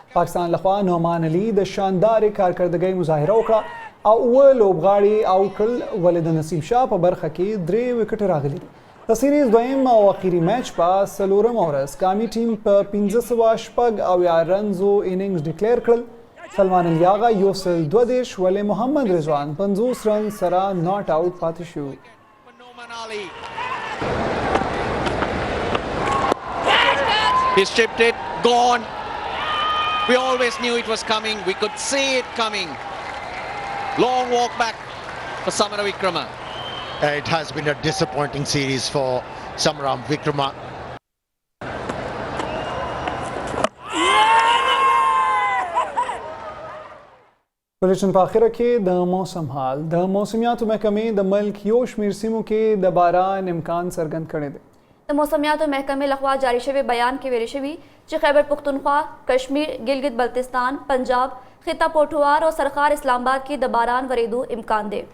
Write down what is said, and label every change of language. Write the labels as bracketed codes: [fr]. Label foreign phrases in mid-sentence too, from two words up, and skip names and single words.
[ps] پاکستان لخوا نعمان علي د شاندارې کارکردګۍ مظاهره وکړه او اوه لوبغاړي اوټ کړل ولې د نصیب شاه په برخه کې 3 وکټ راغلي دي. د سیریز دویم او اخیری میچ په 4مه ورځ قامي ټیم په 1580 رنزو [en] innings declare [ps] کړل. سلمان الیاغا 122 ولې محمد رضوان 50 رن سره [en] not out [ps] پاتې شو. [en] He stripped it, gone. We always knew it was coming. We could see it coming. Long walk back for Samara Vikrama. It has been a disappointing series for Samaram Vikrama. [ps] بلشن په اخره کې د موسم حال. د موسمیاتو محکمې د ملک یو شمیر سیمو کې د باران امکان څرګند کړی دی. د موسمیاتو محکمې لخوا جاری شوی بیان کې ویل شوی چې خیبر پختونخوا، کشمیر، ګلګت بلتستان، پنجاب، خطه پوټوار او سرخار اسلام آباد کې د باران ورېدو امکان دی.